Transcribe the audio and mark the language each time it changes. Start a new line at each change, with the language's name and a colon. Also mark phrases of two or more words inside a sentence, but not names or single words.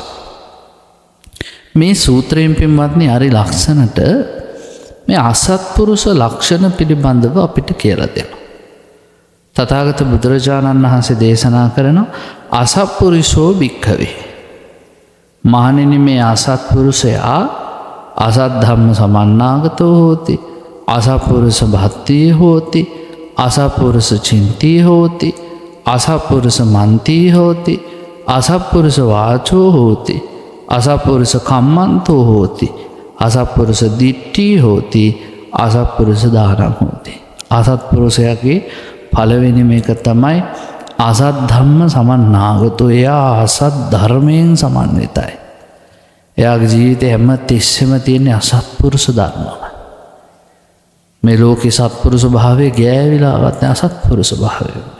Sinhala: මේ සූත්‍රයෙන් පින්වත්නි හරි ලක්ෂණට මේ අසත්පුරුෂ ලක්ෂණ පිළිබඳව අපිට කියලා දෙනවා. තථාගත බුදුරජාණන් වහන්සේ දේශනා කරන
Pali: අසත්පුරුෂෝ භික්ඛවේ.
Sinhala: මහණෙනි මේ අසත්පුරුෂයා
Pali: අසත් ධම්ම සමන්නාගතෝ හෝති අසත්පුරුෂ භක්තිය හෝති අසත්පුරුෂ චින්තිය හෝති අසත්පුරුෂ මන්තිය හෝති අසත්පුරුෂ වාචෝ හෝති අසත්පුරුෂ කම්මන්තෝ හෝති අසත්පුරුෂ දිට්ඨිය හෝති අසත්පුරුෂ දානං හෝති.
Sinhala: අසත්පුරුෂයාගේ පළවෙනි මේක තමයි
Pali: අසත් ධම්ම සමන්නාගතෝ.
Sinhala: එයා අසත් ධර්මයෙන් සමන්විතයි. එයාගේ ජීවිතේ හැම තිස්සෙම තියෙන අසත්පුරුෂ ධර්මම. මේ ලෝකේ සත්පුරුෂ භාවයේ ගෑවිලාවත් නැහැ අසත්පුරුෂ භාවය.